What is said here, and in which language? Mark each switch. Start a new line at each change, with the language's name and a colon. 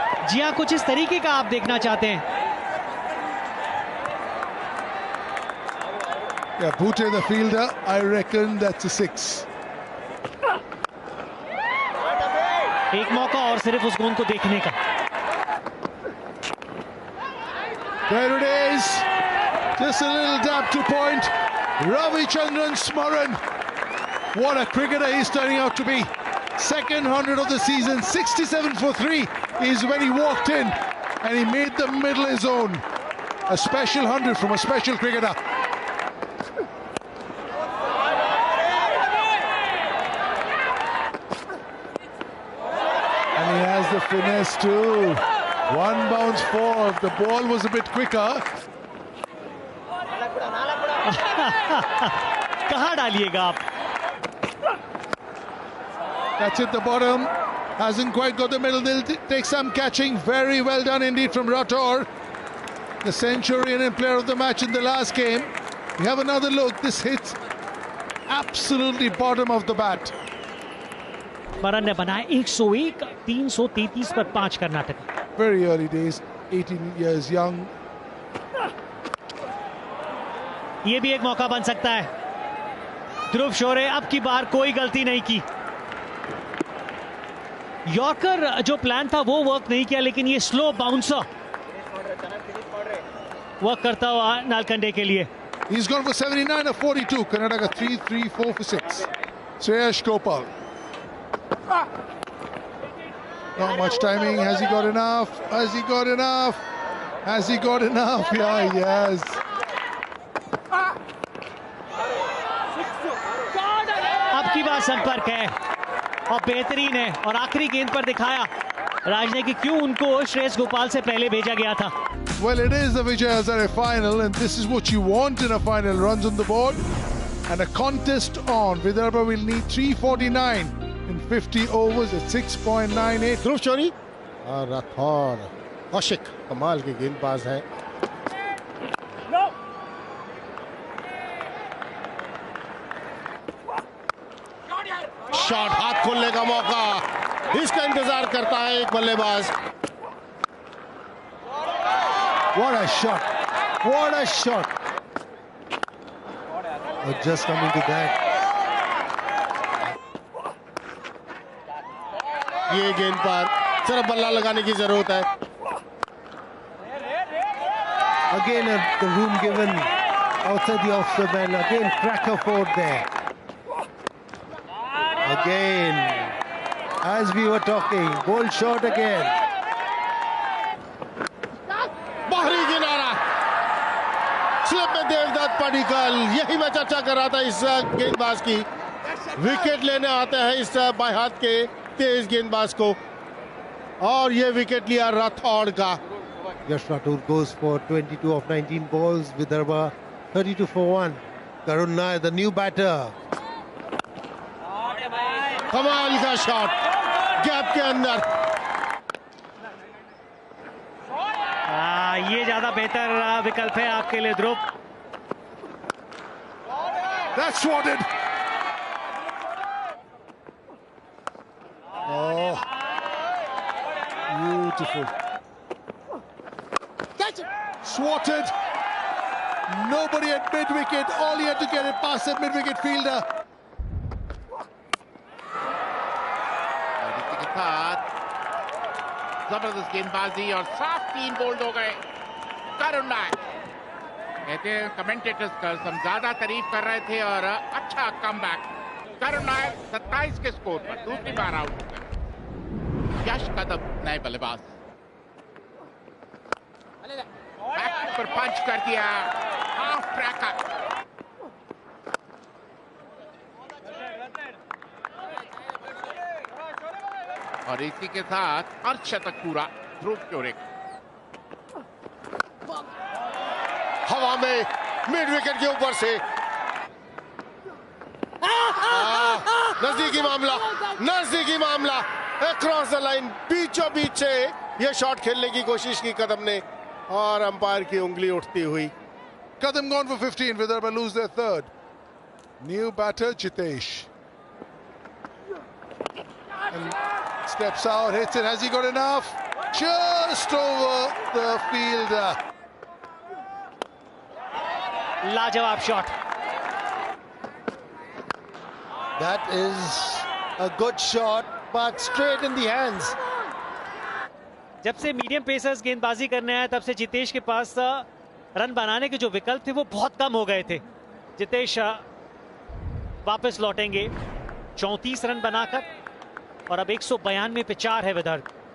Hindi: जी हाँ, कुछ इस तरीके का आप देखना चाहते हैं।
English: Yeah, Bhute the fielder, I reckon that's a 6.
Hindi: एक मौका और सिर्फ उस गेंद को देखने का।
English: There it is. Just a little dab to point. Ravichandran Smaran. What a cricketer he's turning out to be. Second 100 of the season. 67 for 3 is when he walked in and he made the middle his own. A special 100 from a special cricketer. And he has the finesse too. One bounce four. If the ball was a bit quicker.
Hindi: कहाँ डालिएगा आप?
English: That's at the bottom. Hasn't quite got the middle. They'll take some catching. Very well done indeed from Rathore. The centurion and player of the match in the last game. We have another look. This hits absolutely bottom of the bat.
Hindi: स्मरण ने बनाए 101, 333 पर 5 Karnataka.
English: Very early days, 18 years young.
Hindi: ये भी एक मौका बन सकता है। ध्रुव शोरे अब की बार कोई गलती नहीं की। यॉर्कर जो प्लान था वो वर्क नहीं किया, लेकिन ये स्लो बाउंसर वर्क करता हुआ नालकंडे के लिए।
English: He's gone for 79 of 42. Karnataka 3-3-4 for 6. Shreyash Gopal. Not much timing. Has he got enough? Has he got enough? Has he got enough? Yeah, he has.
Hindi: अब की बार संपर्क है और बेहतरीन है, और आखिरी गेंद पर दिखाया राज ने कि क्यों उनको श्रेयस गोपाल से पहले भेजा गया था।
English: Well, it is the Vijay Hazare final, and this is what you want in a final. Runs on the board and a contest on. Vidarbha will need 349 in 50 overs at 6.98.
Hindi: ध्रुव शोरी और राठौर कौशिक कमाल के गेंदबाज हैं। शॉट, हाथ खोलने का मौका, इसका इंतजार करता है एक बल्लेबाज।
English: What a shot! What a shot! Just coming to that.
Hindi: ये गेंद पर सिर्फ बल्ला लगाने की जरूरत है।
English: Again, the room given outside the off-spin man. Again, cracker forward there. Again, as we were talking, bold shot again.
Hindi: बाहरी किनारा, स्लिप में देवदत्त पडिक्कल। यही मैं चर्चा कर रहा था इस गेंदबाज की। विकेट लेने आते हैं इस बाएं हाथ के तेज गेंदबाज को। और ये विकेट लिया राठौड़ का।
English: Yash Rathore goes for 22 of 19 balls. Vidarbha 32 for 1. Karun Nair, the new batter.
Hindi: कमाल का शॉट गैप के अंदर। ये ज्यादा बेहतर विकल्प है आपके लिए ध्रुव।
English: That's swatted. Oh, beautiful. That's swatted. Nobody at mid-wicket. All he had to get it past that mid-wicket fielder.
Hindi: और इसी के साथ जबरदस्त गेंदबाजी और साफ 3 बोल्ड हो गए। करुण नायर कहते हैं कमेंटेटर्स का हम ज्यादा तारीफ कर रहे थे और अच्छा कमबैक। करुण नायर 27 के स्कोर पर दूसरी बार आउट हो गए। यश कदम नए बल्लेबाज बैक पर पंच कर दिया, हाफ ट्रैकर। और इसी के साथ अर्धशतक पूरा ध्रुव चोरे। हवा में मिड विकेट के ऊपर से नजदीकी मामला, नजदीकी मामला,
English: across the line,
Hindi: बीचों बीच से ये शॉट खेलने की कोशिश की कदम ने और अंपायर की उंगली उठती हुई।
English: Kadam gone for 15. Vidarbha lose their third. New batter Jitesh. And steps out, hits it. Has he got enough? Just over the fielder.
Hindi: लाजवाब shot.
English: That is a good shot, but straight in the hands.
Hindi: जब से medium pacers गेंदबाजी करने आए तब से जितेश के पास run बनाने के जो विकल्प थे वो बहुत कम हो गए थे। जितेश वापस लौटेंगे 34 रन बनाकर और अब 192 पे 4 है विदर्भ।